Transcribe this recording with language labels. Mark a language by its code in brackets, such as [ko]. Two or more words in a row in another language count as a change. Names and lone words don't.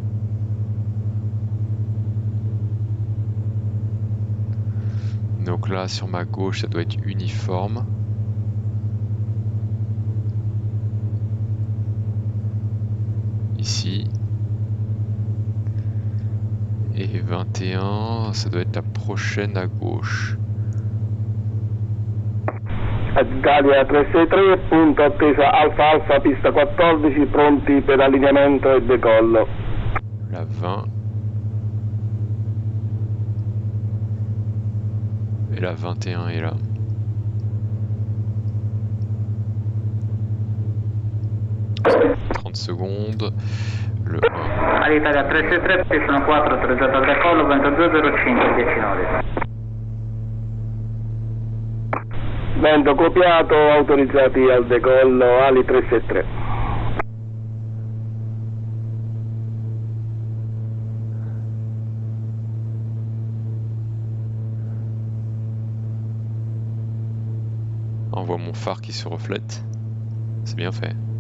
[fr] Donc là, sur ma gauche, ça doit être uniforme. Ici. Et 21, ça doit être la prochaine à gauche. [it] Italia 363, punto attesa Alfa Alfa, pista 14, pronti per allineamento e decollo. [fr] La 20. Et la 21 est là. « 30 secondes. Le 1. [it] All'Italia 363, pista 4, autorizzato al decollo, 2205, 10 nodi. Vento copiato, autorizzati al decollo, ali 373. [fr] On voit mon phare qui se reflète. C'est bien fait.